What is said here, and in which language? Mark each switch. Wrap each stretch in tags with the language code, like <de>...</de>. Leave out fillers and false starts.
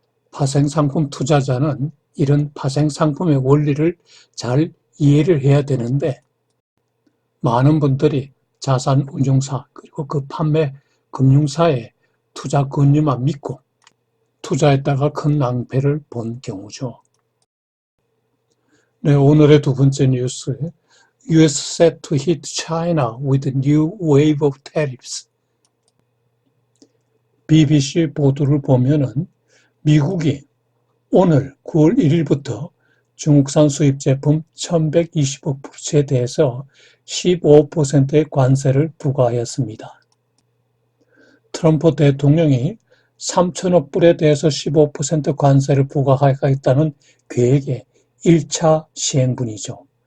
<ko>파생상품 투자자는 이런 파생상품의 원리를 잘 이해를 해야 되는데 많은 분들이 자산 운용사 그리고 그 판매 금융사의 투자 권유만 믿고 투자했다가 큰 낭패를 본 경우죠. 네, 오늘의 두 번째 뉴스.</ko> <en>US set to hit China with a new wave of tariffs.</en> <ko>BBC 보도를 보면은 미국이 오늘 9월 1일부터 중국산 수입 제품 1120억 불치에 대해서 15%의 관세를 부과하였습니다. 트럼프 대통령이 3천억 불에 대해서 15% 관세를 부과하겠다는 계획의 1차 시행분이죠.</ko>